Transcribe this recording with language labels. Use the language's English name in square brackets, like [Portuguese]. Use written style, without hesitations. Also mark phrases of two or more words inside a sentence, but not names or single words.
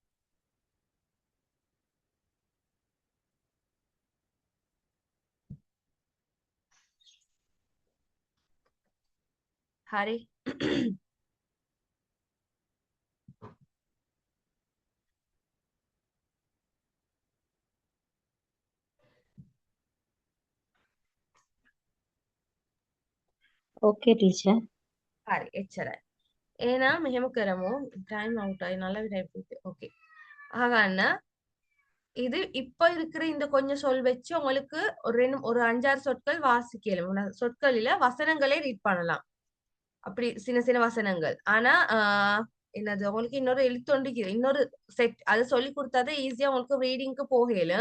[Sinhala] හරි. [English] okay teacher. [Sinhala] හරි එච්චරයි. එහෙනම් මෙහෙම කරමු. [English] time out [Tamil] ஆகி நல்ல டைம் போயிட்டு. ஓகே. ஆகாண்ண இது இப்ப இருக்கிற இந்த கொஞ்சம் சொல் வச்சு உங்களுக்கு ஒரு 5-6 சொற்கள் வாசிக்கலாம். சொற்கள் இல்ல வசனங்களே ரீட் பண்ணலாம். அப்படி சின்ன சின்ன வசனங்கள். ஆனா என்னது உங்களுக்கு இன்னொரு எழுத்தொண்டிக்கு இன்னொரு செட் அதை சொல்லி கொடுத்தாதான் ஈஸியா உங்களுக்கு ரீடிங்க்கு போகலும்.